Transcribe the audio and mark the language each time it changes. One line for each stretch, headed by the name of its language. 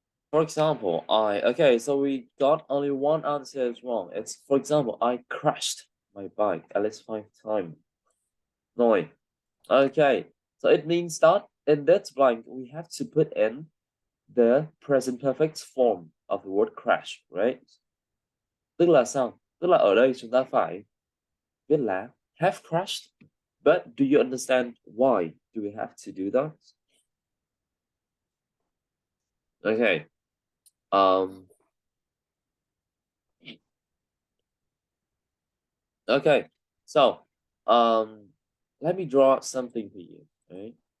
English: For example, okay, so we got only one answer is wrong. It's, for example, I crashed my bike at least 5 times. No. Okay, so it means that in that blank, we have to put in the present perfect form of the word crash, right?
Vietnamese: Tức là sao? Tức là ở đây chúng ta phải viết là have crashed.
English: But do you understand why do we have to do that? Okay. Okay. So, let me draw something for you. Right?